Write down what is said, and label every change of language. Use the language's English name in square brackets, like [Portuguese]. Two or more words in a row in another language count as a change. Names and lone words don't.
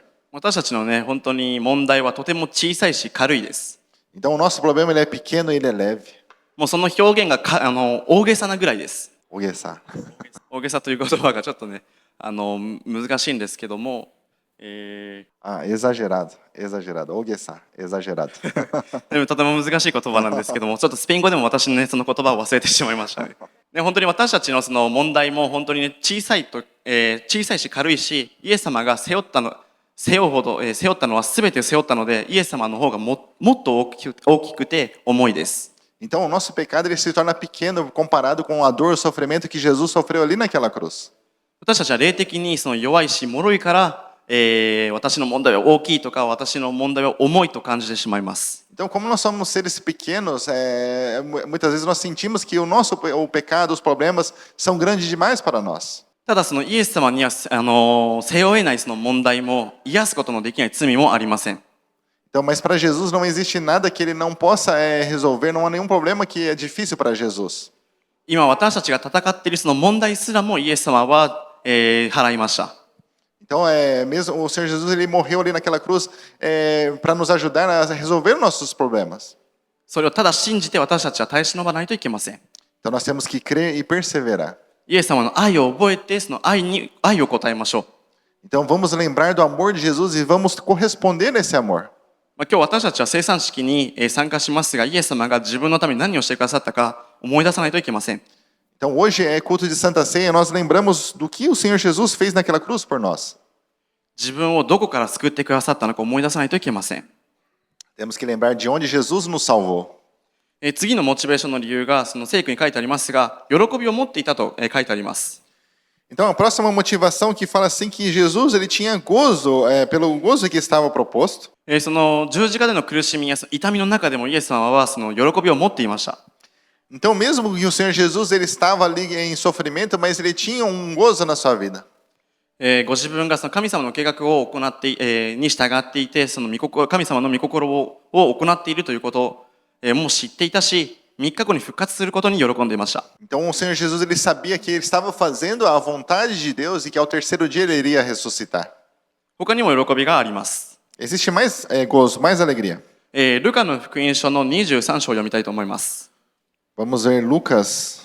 [Japanese] 私たちのね、本当に問題はとても小さいし軽いです。 [Portuguese] Então, o nosso problema ele é pequeno e ele é leve. [Japanese] もうその表現が大げさなぐらいです。 Oguessá. 大げさという言葉がちょっとね、難しいんですけども、 [Portuguese] Exagerado. Oguessá, exagerado. [Japanese] でもとても難しい言葉なんですけども、ちょっとスペイン語でも私のね、その言葉を忘れてしまいましたね。ね、本当に私たちのその問題も本当にね、小さいし軽いし、イエス様が背負ったのは全て背負ったので、イエス様の方がもっと大きくて重いです。 [Portuguese] Então, o nosso pecado ele se torna pequeno comparado com a dor, o sofrimento que Jesus sofreu ali naquela cruz. [Japanese] 私たちは霊的にその弱いし脆いから、私の問題は大きいとか、私の問題は重いと感じてしまいます。 [Portuguese] Então, como nós somos seres pequenos, muitas vezes nós sentimos que o pecado, os problemas são grandes demais para nós. [Japanese] ただそのイエス様には背負えないその問題も癒すことのできない罪もありません。 [Portuguese] Então, mas para Jesus não existe nada que ele não possa resolver, não há nenhum problema que é difícil para Jesus. [Japanese] 今私たちが戦っているその問題すらもイエス様は、払いました。 [Portuguese] Então, mesmo o Senhor Jesus ele morreu ali naquela cruz para nos ajudar a resolver nossos problemas. [Japanese] それをただ信じて私たちは耐え忍ばないといけません。 [Portuguese] Então, nós temos que crer e perseverar. [Japanese] イエス様の愛を覚えて、その愛を答えましょう。 [Portuguese] Então, vamos lembrar do amor de Jesus e vamos corresponder nesse amor. [Japanese] 今日私たちは生産式に参加しますが、イエス様が自分のために何をしてくださったか思い出さないといけません。 [Portuguese] Então, hoje é culto de Santa Ceia, nós lembramos do que o Senhor Jesus fez naquela cruz por nós. [Japanese] 自分をどこから救ってくださったのか思い出さないといけません。 [Portuguese] Temos que lembrar de onde Jesus nos salvou. [Japanese] 次のモチベーションの理由がその聖句に書いてありますが、喜びを持っていたと書いてあります。 [Portuguese] Então, a próxima motivação que fala assim que Jesus ele tinha gozo, pelo gozo que estava proposto. [Japanese] その十字架での苦しみやその痛みの中でもイエス様はその喜びを持っていました。 [Portuguese] Então, mesmo que o Senhor Jesus ele estava ali em sofrimento, mas ele tinha um gozo na sua vida. [Japanese] ご自分がその神様の計画を行って、に従っていて、その神様の御心を行っているということを、もう知っていたし、3日後に復活することに喜んでいました。 [Portuguese] Então, o Senhor Jesus ele sabia que ele estava fazendo a vontade de Deus e que ao terceiro dia ele iria ressuscitar. [Japanese] 他にも喜びがあります。 [Portuguese] Existe mais gozo, mais alegria. [Japanese] ルカの福音書の23章を読みたいと思います。 [Portuguese] Vamos ver Lucas,